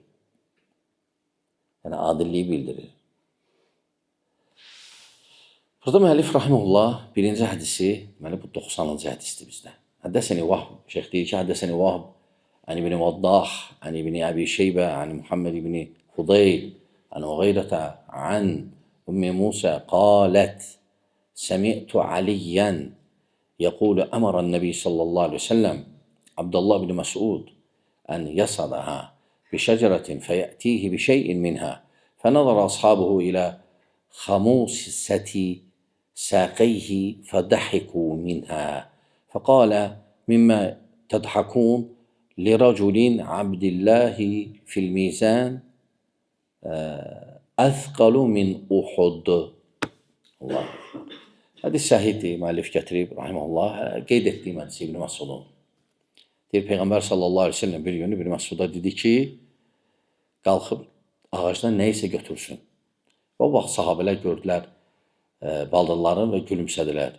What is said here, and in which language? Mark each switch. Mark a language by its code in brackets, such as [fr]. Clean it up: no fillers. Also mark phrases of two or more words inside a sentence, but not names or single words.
[az] Yəni adilliyi bildirir. Burada müəllif rahimehullah birinci hədisi, deməli bu 90-cı hədisdir bizdə. [ar] حدثني وهب, [az] şeyx deyir ki, [ar] حدثني وهب، عن ابن وضاح، عن ابن أبي شيبة، عن محمد بن فضيل، عن مغيرة، عن أم موسى، قالت، سمعت عليا, يقول أمر النبي صلى الله عليه وسلم عبد الله بن مسعود أن يصعدها بشجرة فيأتيه بشيء منها فنظر أصحابه إلى خموسة ساقيه فضحكوا منها فقال مما تضحكون لرجل عبد الله في الميزان أثقل من أحد. [az] Allah. Hədis səhihdir, müəllif gətirib, rahimehullah, qeyd etdiyim hədisi İbn Məsudun. Deyir, Peyğəmbər [ar] صلى الله عليه وسلم [az] bir gün İbn Məsuda dedi ki, qalxıb ağacdan nə isə götürsün. O vaxt sahabələr gördülər baldırları və gülümsədilər.